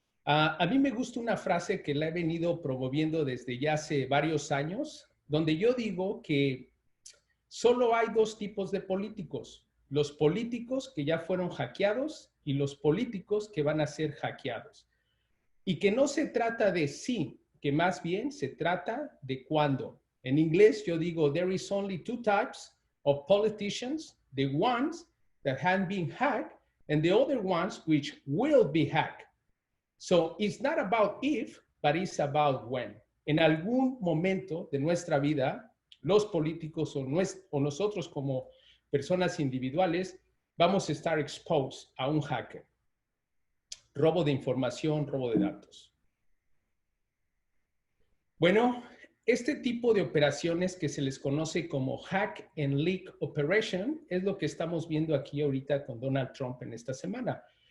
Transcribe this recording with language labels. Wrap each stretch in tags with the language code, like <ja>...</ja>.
<es>A mí me gusta una frase que la he venido promoviendo desde ya hace varios años, donde yo digo que solo hay dos tipos de políticos. Los políticos que ya fueron hackeados y los políticos que van a ser hackeados. Y que no se trata de sí, que más bien se trata de cuándo. En inglés yo digo,</es> <en>there is only two types of politicians, the ones that have been hacked and the other ones which will be hacked. So it's not about if, but it's about when.</en> <es>En algún momento de nuestra vida, los políticos o nosotros como personas individuales vamos a estar exposed a un hacker. Robo de información, robo de datos. Bueno, este tipo de operaciones que se les conoce como hack and leak operation es lo que estamos viendo aquí ahorita con Donald Trump en esta semana.</es>